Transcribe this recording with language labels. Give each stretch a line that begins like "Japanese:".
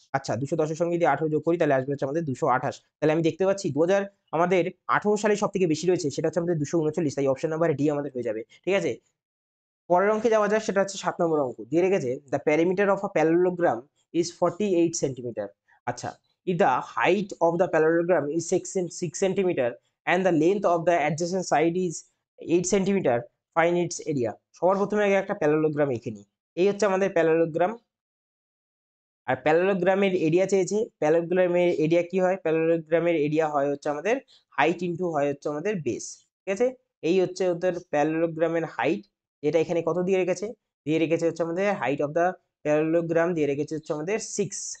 Bangla: আচ্ছা, 210 এর সঙ্গে যদি 18 যোগ করি, তাহলে আসবে হচ্ছে আমাদের 228। তাহলে আমি দেখতে পাচ্ছি আমাদের 18 সালে সবথেকে বেশি রয়েছে, সেটা হচ্ছে আমাদের 239। তাই অপশন নাম্বার ডি আমাদের হয়ে যাবে। ঠিক আছে, পরের অঙ্কে যাওয়া যাক, সেটা হচ্ছে 7 নম্বর অঙ্ক। দিয়ে রেখেছে
English: The parameter of a parallelogram is 48 centimetre. আচ্ছা, if the height of the parallelogram is 6 centimeter and the length of the adjacent side is 8 centimeter, find its area.
Bangla: সবার প্রথমে আগে একটা প্যারালোগ্রাম এঁকে নিই। এই হচ্ছে আমাদের প্যারালোগ্রাম। আর প্যারালোগ্রামের এরিয়া চেয়েছে। প্যারালোগ্রামের এরিয়া কি হয়, প্যারালোগ্রামের এরিয়া হয় হচ্ছে আমাদের হাইট ইনটু হয় হচ্ছে আমাদের বেস। ঠিক আছে, এই হচ্ছে ওদের প্যারালোগ্রামের হাইট। এটা এখানে কত দিয়ে রেখেছে, হচ্ছে আমাদের
English: height of the parallelogram
Bangla: দিয়ে রেখেছে হচ্ছে আমাদের 6।